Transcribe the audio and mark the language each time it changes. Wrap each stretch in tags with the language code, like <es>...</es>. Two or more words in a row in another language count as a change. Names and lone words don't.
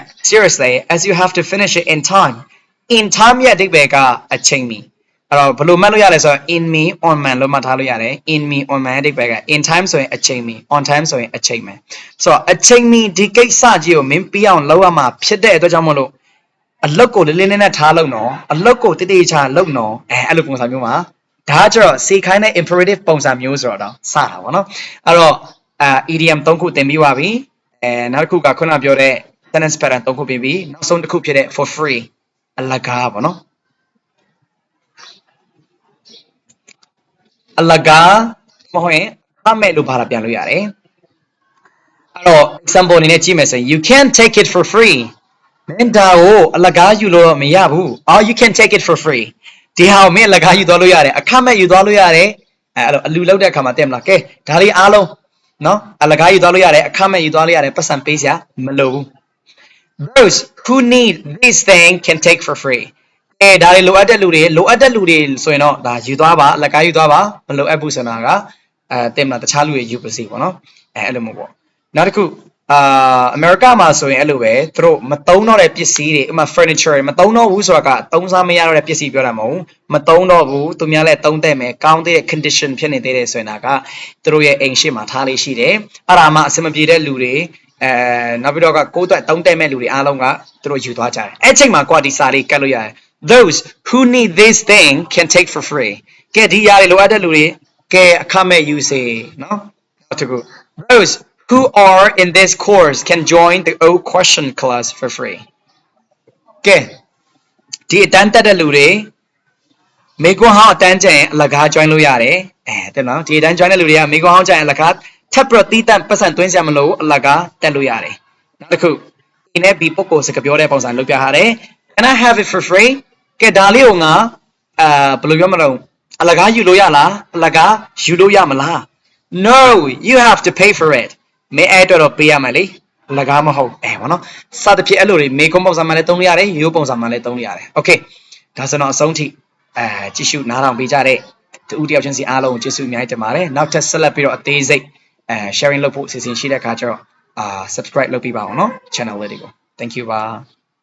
<en>seriously as you have to finish it in time in time</en> <my>ရဲ့အဓိပ္ပာယ်ကအချိန်မီအဲ့တော့ဘယ်လိုမှတ်လို့ရလဲဆိုတော့</my> <en>in me on man</en> <my>လို့မှတ်ထားလို့ရတယ် in</my> <en>me on man</en> <my>အဓိပ္ပာယ်က</my> <en>in time</en> <my>ဆိုရင်အချိန်မီ</my> <en>on time</en> <my>ဆိုရင်အချိန်မယ်ဆိုတော့အချိန်မီဒီကိစ္စကြီးကိုမင်းပြီးအောင်လုပ်ရမှာဖြစ်တဲ့အတွက်ကြောင့်မို့လို့အလုပ်ကိုလေးလေးနက်နက်ထားလုပ်နော်အလုပ်ကိုတည်တည်ချာလုပ်နော်အဲ့လိုပုံစံမျိုးမှာဒါကျတော့စေခိုင်းတဲ့ imperative ပုံစံမျိုးဆိုတော့စတာပေါ့နော်အဲ့တော့idiom 3ခုသင်ပြီးပါပြီနောက်တစ်ခုကခုနပြောတဲ့</my> <en>sentence pattern</en> <my>3ခုပြင်ပြီးနောက်ဆုံးတစ်ခုဖြစ်တဲ့</my> <en>for free</en> <my>အလကားပေါ့နော် အလကားမဟုတ်ရင်အမဲ့လို့ဘာသာပြန်လို့ရတယ်အဲ့တော့ example အနေနဲ့ကြည့်မယ်ဆိုရင်</my> <en>you can't take it for</en> <my>free မင်းဒါကိုအလကားယူလို့မရဘူး</my> <en>you can take it for free</en> <my>ဒီဟာကိုမင်းအလကားယူသွားလို့ရတယ်အခမဲ့ယူသွားလို့ရတယ်အဲ့လိုအလူလောက်တဲ့အခါမှာတင်မလားကဲဒါလေးအားလုံးနော်အလကားယူသွားလို့ရတယ်အခမဲ့ယူသွားလို့ရတယ်ပတ်စံပေးစရာမလိုဘူး</my> <en>those who need this thing can take for free</en> <my>ဒါတွေလိုအပ်တဲ့လူတွေဆိုရင်တော့ ဒါယူသွားပါအလကားယူသွားပါမလိုအပ်ဘူးဆိုတာကတင်မလားတခြားလူတွေယူပါစေပေါ့နော်အဲ့လိုမျိုးပေါ့နောက်တစ်ခုအမေရိကမှာဆိုရင်အဲ့လိုပဲသူတို့မသုံးတော့တဲ့ပစ္စည်းတွေဥပမာ furniture တွေမသုံးတော့ဘူးဆိုတာကသုံးစားမရတော့တဲ့ပစ္စည်းပြောတာမဟုတ်မသုံးတော့ဘူးသူများလည်းသုံးတဲ့မယ်ကောင်းတဲ့ condition ဖြစ်နေသေးတယ်ဆိုရင်ကသူတို့ရဲ့ အိမ်ရှိမှာထားလေးရှိတယ်အဲ့ဒါမှအဆင်မပြေတဲ့လူတွေနောက်ပြီးတော့ကကိုယ်အတွက်သုံးတဲ့မဲ့လူတွေအားလုံးကသူတို့ယူသွားကြတယ်အဲ့ချိန်မှာကိုယ်ဒီစာလေးကတ်လို့ရတယ်</my> <en>those who need this thing can take for free</en> <my>ကဲဒီຢာတွေလိုအပ်တဲ့လူတွေကဲအခမဲ့ယူစေ နော်နောက်တစ်ခု</my> <en>those who are in this course can join the O question class for free</en> <my>ကဲဒီအတန်းတက်တဲ့လူတွေမေကွန်းဟောင်းအတန်းကျရင်အလကား join လို့ရတယ်တဲ့နော်ဒီအတန်း join တဲ့လူ တွေကမေကွန်းဟောင်းကျရင်အလကားထပ်ပြီးတီးတန့်ပတ်စံသွင်းစရာမလိုအလကားတက်လို့ရတယ်နောက်တစ်ခု A နဲ့ B ပုဂ္ဂိုလ်စကားပြောတဲ့ပုံစံလုပ်ပြ ထားတယ်</my> <en>Can I have it for free</en> <my>ကဲဒါလေးကိုငါဘယ်လိုပြောမလို့အလကားယူလို့ရလားအလကားယူလို့ရမလား</my> <en>No you have to pay for it</en> <my>မင်းအဲ့တော့ပေးရမယ်လေအလကားမဟုတ်ပေါ့နော်စသဖြင့်အဲ့လိုတွေမေကွန်းပုံစံမှလည်းသုံးလို့ရတယ်ရိုးပုံစံမှလည်းသုံးလို့ရတယ် Okay ဒါဆိုတော့အဆုံးထိကြည့်ရှုနားထောင်ပေးကြတဲ့တူတယောက်ချင်းစီအားလုံးကိုကျေးဇူးအများကြီးတင်ပါတယ်နောက်ထပ်ဆက်လက်ပြီးတော့အသေးစိတ်sharing လုပ်ဖို့အစီအစဉ်ရှိတဲ့အခါကျတော့subscribe လုပ်ပေးပါအောင်နော် channel လေးတွေကို</my> <en>Thank you</en> <my>ပါ</my>